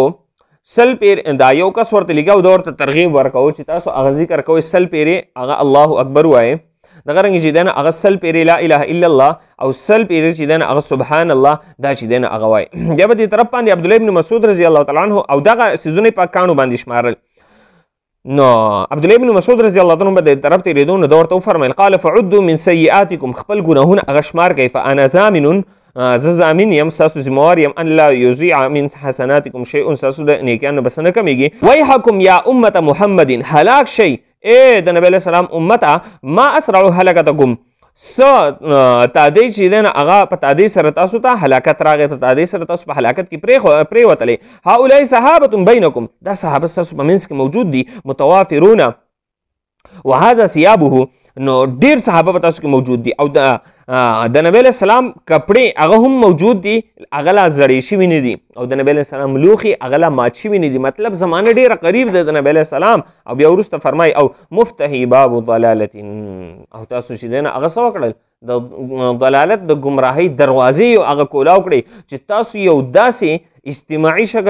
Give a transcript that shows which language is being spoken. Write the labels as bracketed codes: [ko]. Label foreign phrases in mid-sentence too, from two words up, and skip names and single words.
[ps] سل پیر دا یو کس ورته لګیا او دا ورته ترغیب ورکوو چې تاسو هغه ذکر کوئ سل پیرې هغه [ar] الله اکبر [ps] وایې دغه رنګ چې دنه هغه سل پیرې لا [ar] اله الا الله [ps] او سل پیرې چې دنه هغه [ar] سبحان الله [ps] دا چې دنه هغه وایي بیا به دې طرف باندې عبدالله ابن مسعود [ar] رضی الله تعالی عنه [ps] او دغه څیزونه په کاڼو باندې شمارل نو عبدالله ابن مسعود [ar] رضی الله تعالی عنه [ps] به دې طرف تېرېدو نو دا ورته وفرمیل [ar] قال فعدوا من سیئاتکم [ps] خپل ګناهونه هغه شمار کوي [ar] فانا ضامن [ps] زه ضامن یم ستاسو ذمهوار یم [ar] ان لا یضیع من حسناتکم شیء [ps] ستاسو د نیکیانو بس نه کمیږي [ar] ویحکم یا امة محمد [ps] هلاک شئ اے د نبی [ar] علیہ السلام [ps] امتا [ar] ما اسرع هلاکتکم [ps] تادی چې دنه هغه په تادی سره تاسو ته هلاکت راغی ته تادی سره تاسو په هلاکت کې پرېوتلې [ar] هؤلاء صحابة بینکم [ps] دا صحابه ستاسو په منځ کې موجود دي [ar] متوافرون وهذا ثيابه [ps] نو ډیر صحابه په تاسو کې موجود دي او د نبی [ar] علیہ السلام [ps] کپړې هغه هم موجود دي هغه لا زړې شوي نه دي او د نبی [ar] علیہ السلام [ps] لوښي هغه لا مات شوي نه دي مطلب زمانه ډیره قریب ده د نبی [ar] علیہ السلام [ps] او بیا وروسته فرمایي او مفتحي باب ضلالت او تاسو چې دی نه هغه څه وکړل د ضلالت د ګمراهۍ دروازې هغه کولاو کړئ چې تاسو یو داسې اجتماعي شکل